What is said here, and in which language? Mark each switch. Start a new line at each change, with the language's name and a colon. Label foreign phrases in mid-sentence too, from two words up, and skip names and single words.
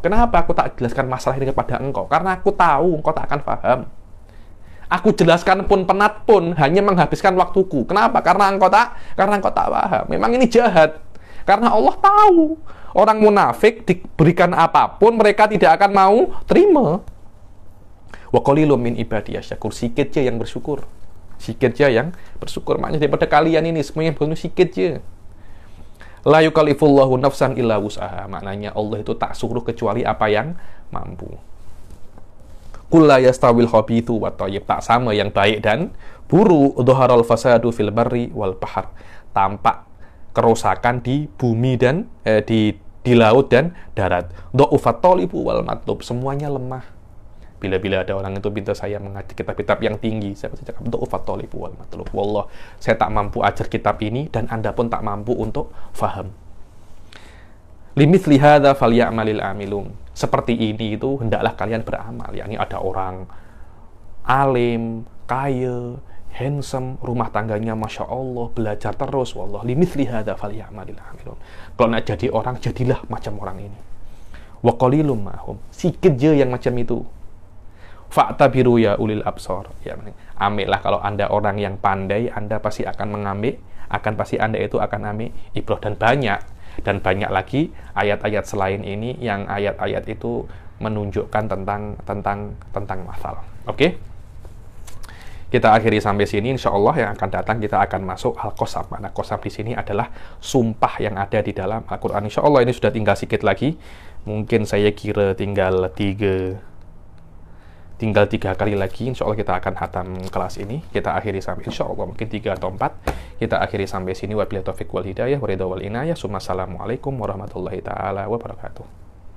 Malay: Kenapa aku tak jelaskan masalah ini kepada engkau? Karena aku tahu engkau tak akan paham. Aku jelaskan pun penat pun hanya menghabiskan waktuku. Kenapa? Karena engkau tak paham. Memang ini jahat. Karena Allah tahu orang munafik diberikan apapun mereka tidak akan mau terima.
Arabic: وقليل من عبادي الشكور.
Malay: Sikit je yang bersyukur. Sikit je yang bersyukur. Maknanya daripada kalian ini semuanya bunuh sikit je.
Arabic: لا يكلف الله نفسا إلا وسعها.
Malay: Maknanya Allah itu tak suruh kecuali apa yang mampu.
Arabic: قل لا يستوي الخبيث والطيب.
Malay: Tak sama yang baik dan buruk.
Arabic: ظهر الفساد في البر والبحر.
Malay: Tampak kerusakan di bumi dan di laut dan darat.
Arabic: ضعف الطالب والمطلوب.
Malay: Semuanya lemah. Bila-bila ada orang itu minta saya mengajar kitab-kitab yang tinggi, saya pasti cakap
Arabic: ضعف الطالب والمطلوب.
Malay: Wallah, saya tak mampu ajar kitab ini dan Anda pun tak mampu untuk faham.
Arabic: لمثل هذا فليعمل العاملون.
Malay: Seperti ini itu hendaklah kalian beramal. Yakni ada orang alim, kaya, handsome, rumah tangganya
Arabic: ما شاء الله,
Malay: belajar terus.
Arabic: والله لمثل هذا فليعمل العاملون.
Malay: Kalau nak jadi orang, jadilah macam orang ini.
Arabic: وقليل ما هم.
Malay: Sikit je yang macam itu.
Arabic: فاعتبروا يا أولي الأبصار.
Malay: Ya, ambillah kalau Anda orang yang pandai, Anda pasti akan mengambil, Anda itu akan ambil ibrah. Dan banyak lagi ayat-ayat selain ini yang ayat-ayat itu menunjukkan tentang masal. Oke? Kita akhiri sampai sini.
Arabic: إن شاء الله
Malay: yang akan datang kita akan masuk al-qasam. Mana qasam di sini adalah sumpah yang ada di dalam Al-Quran.
Arabic: إن شاء الله
Malay: ini sudah tinggal sedikit lagi. Mungkin saya kira tinggal 3 kali lagi,
Arabic: إن شاء الله
Malay: kita akan hatam kelas ini. Kita akhiri sampai,
Arabic: إن شاء الله
Malay: mungkin 3 atau 4. Kita akhiri sampai sini.
Arabic: وبالله التوفيق والهداية والرضا والعناية. السلام عليكم ورحمة الله تعالى وبركاته.